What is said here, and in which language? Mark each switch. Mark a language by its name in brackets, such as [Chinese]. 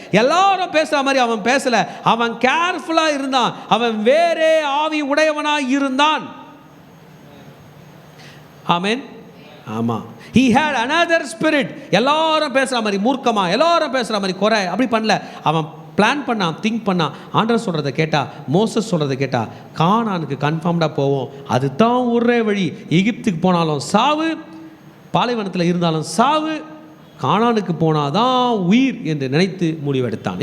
[Tamil] எல்லாரும் பேசுற மாதிரி அவன் பேசல, அவன் கேர்ஃபுல்லா இருந்தான், அவன் வேறே ஆவி உடையவனாய் இருந்தான். ஆமென். [English] ஆமா, he had another spirit. [Tamil] எல்லாரும் பேசுற மாதிரி மூர்க்கமா, எல்லாரும் பேசுற மாதிரி குறை அப்படி பண்ணல. அவன் பிளான் பண்ணான், திங்க் பண்ணான். ஆண்டவர் சொல்கிறத கேட்டா, மோசஸ் சொல்கிறத கேட்டா, கானானுக்கு கன்ஃபார்ம்டாக போவோம், அதுதான் ஒரே வழி. எகிப்துக்கு போனாலும் சாவு, பாலைவனத்தில் இருந்தாலும் சாவு, கானானுக்கு போனாதான் உயிர் என்று நினைத்து முடிவெடுத்தான்.